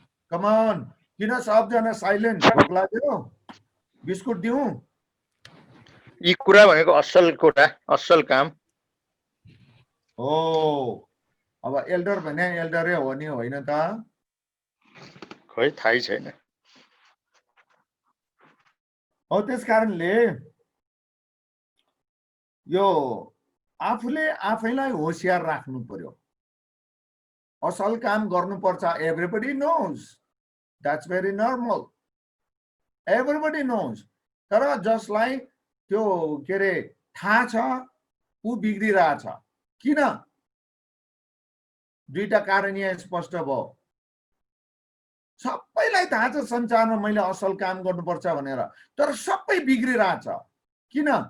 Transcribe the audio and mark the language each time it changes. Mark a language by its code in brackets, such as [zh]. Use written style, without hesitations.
[en] come on, [ne] किन सबजना silent? भोक लाग्यो? बिस्कुट दिउँ? यी कुरा भनेको असल कुरा, असल काम हो। अब एल्डर भने एल्डरै हो नि होइन त? खोइ थाहै छैन। हो त्यस कारणले यो आफूले आफैलाई होशियार राख्नु पर्यो। असल काम गर्नुपर्छ। [en] Everybody knows, that's very normal, everybody knows. [ne] तर जसलाई त्यो के अरे थाहा छ ऊ बिग्रिरहेछ। किन? दुईटा कारण यहाँ स्पष्ट भयो। सबैलाई थाहा छ संसारमा मैले असल काम गर्नुपर्छ भनेर, तर सबै बिग्रिरहेछ। किन?